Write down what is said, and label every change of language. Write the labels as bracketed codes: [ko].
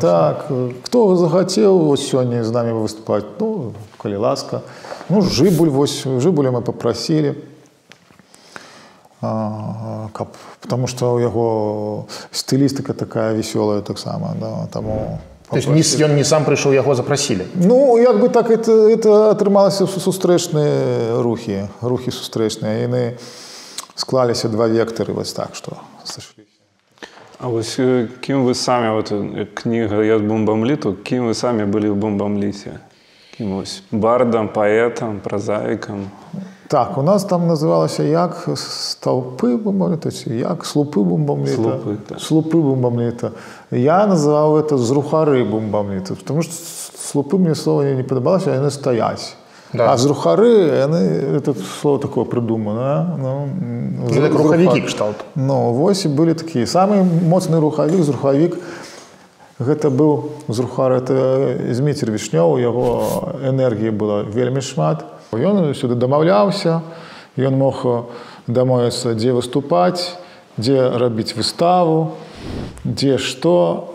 [ru] Так, кто захотел сегодня с нами выступать, ну, коли ласка. Ну, Жибуль мы попросили, потому что его стилистика такая веселая, так само, да, тому [be] То есть ён не сам прыйшоў, яго запрасілі? Ну, як бы так, это атрымалася сустрэчныя рухі. Рухі сустрэчныя. Яны склаліся два вектары, вось так, што сышліся. А вось кім вы самі, вот кніга «Я з бумбамліту», кім вы самі былі ў бумбамліце? Кім вось? Бардам, паэтам, празаікам? Так, у нас там называлася «Як столпы бумбамліта», «Як слупы бумбамліта». Слупы, так. Слупы бумбамліта. Я называў гэта «Зрухары бумбамліта», потому что слупы мне слова не падабалася, яны стаяць. Да. [ru] А зрухары, яны, это слово такое придумано. Ну, это рухавікі кшталт. [be] Ну, вось былі такія. Самы моцны рухавік, зрухавік, гэта быў зрухар, это Змітер Вішнёў, яго энергіі было вельмі шмат. Ён сюды дамаўляўся, ён мог дамовіцца, дзе выступаць, дзе рабіць выставу, дзе што.